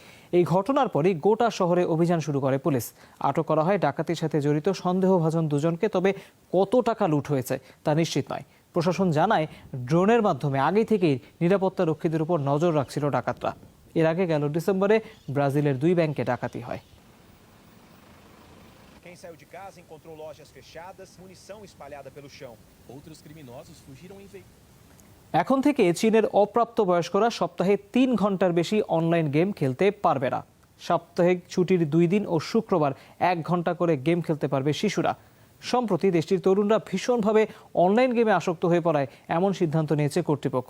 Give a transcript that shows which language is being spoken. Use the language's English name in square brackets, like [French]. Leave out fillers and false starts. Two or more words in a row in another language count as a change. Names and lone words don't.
[Bangla] এই ঘটনার পরই গোটা শহরে অভিযান শুরু করে পুলিশ। আটক করা হয় ডাকাতির সাথে জড়িত সন্দেহভাজন 2 জনকে। তবে কত টাকা লুট হয়েছে তা নিশ্চিত নয়। প্রশাসন জানায়, ড্রোনের মাধ্যমে আগে থেকেই নিরাপত্তা রক্ষীদের উপর নজর রাখছিল ডাকাতরা। এর আগে গেল ডিসেম্বরে ব্রাজিলের 2 ব্যাংকে ডাকাতি হয়। [Portuguese] Quem saiu de casa encontrou lojas fechadas, munição espalhada pelo chão. Outros criminosos fugiram em veículos. [Bangla] এখন থেকে চীনের অপ্রাপ্ত বয়স্করা সপ্তাহে 3 ঘন্টার বেশি অনলাইন গেম খেলতে পারবে না। সাপ্তাহিক ছুটির 2 দিন ও শুক্রবার 1 ঘন্টা করে গেম খেলতে পারবে শিশুরা। সম্প্রতি দেশটির তরুণরা ভীষণভাবে অনলাইন গেমে আসক্ত হয়ে পড়ায় এমন সিদ্ধান্ত নিয়েছে কর্তৃপক্ষ।